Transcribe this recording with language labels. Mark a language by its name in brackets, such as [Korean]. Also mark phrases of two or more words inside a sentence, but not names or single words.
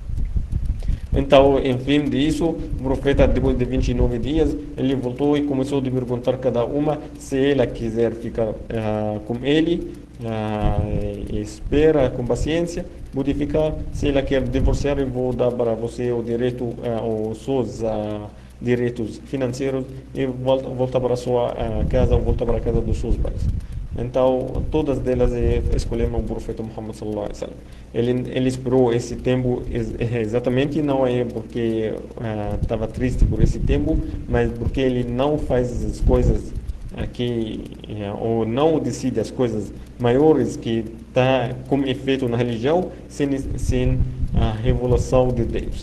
[Portuguese] Então, enfim disso, o profeta, depois de 29 dias, ele voltou e começou a perguntar a cada uma se ela quiser ficar com ele, espera com paciência, pode ficar. Se ela quer divorciar, eu vou dar para você o direito, os seus direitos financeiros e volta para a sua casa, volta para a casa dos seus pais. Então, todas delas escolheram o profeta Muhammad [Arabic] صلى الله عليه وسلم. [Portuguese] Ele esperou esse tempo exatamente, não é porque estava triste por esse tempo, mas porque ele não faz as coisas ou não decide as coisas maiores que está como efeito na religião sem a revelação de Deus.